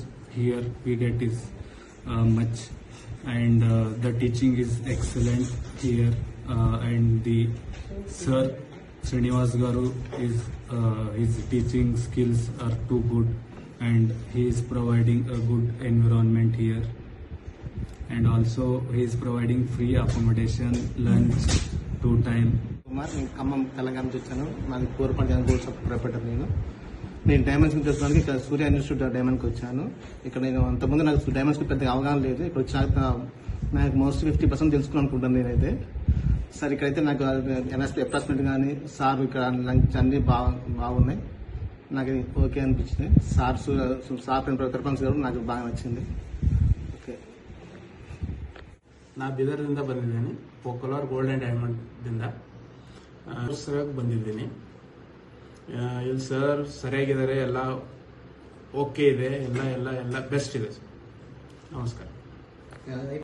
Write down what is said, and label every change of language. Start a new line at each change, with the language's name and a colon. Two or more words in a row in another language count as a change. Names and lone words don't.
English: here we get is much, and the teaching is excellent here, and the Sir Srinivas Garu is his teaching skills are too good, and he is providing a good environment here, and also he is providing free accommodation, lunch 2 times.
Telugu: నేను ఖమ్మం తెలంగాణ నుంచి వచ్చాను. నాది కోరపల్లి
English: gold shop proprietor.
Telugu: నేను డైమండ్స్ తెలుసుకోవడానికి ఇక్కడ సూర్య ఇన్స్టిట్యూట్ ఆఫ్ డైమండ్కి వచ్చాను. ఇక్కడ నేను అంతకుముందు నాకు డైమండ్స్ పెద్దగా అవగాహన లేదు. ఇక్కడ వచ్చాక నాకు మోస్ట్ 50% తెలుసుకుని అనుకుంటాను నేనైతే. సార్ ఇక్కడైతే నాకు అప్రాక్సిమేట్ కానీ సార్ ఇక్కడ లంచ్ అన్ని బాగున్నాయి. నాకు ఓకే అనిపించింది. సార్ పెర్ఫార్మెన్స్ కూడా నాకు బాగా నచ్చింది. ఓకే.
Kannada: ನಾ ಬೀದರ್ದಿಂದ ಬಂದಿದ್ದೀನಿ. ಪೋಕಲ್ವಾರ್ ಗೋಲ್ಡ್ ಆ್ಯಂಡ್ ಡೈಮಂಡ್ದಿಂದ ಸರಿಯಾಗಿ ಬಂದಿದ್ದೀನಿ. ಇಲ್ಲಿ ಸರ್ ಸರಿಯಾಗಿದ್ದಾರೆ, ಎಲ್ಲ ಓಕೆ ಇದೆ, ಎಲ್ಲ ಬೆಸ್ಟ್ ಇದೆ. ನಮಸ್ಕಾರ.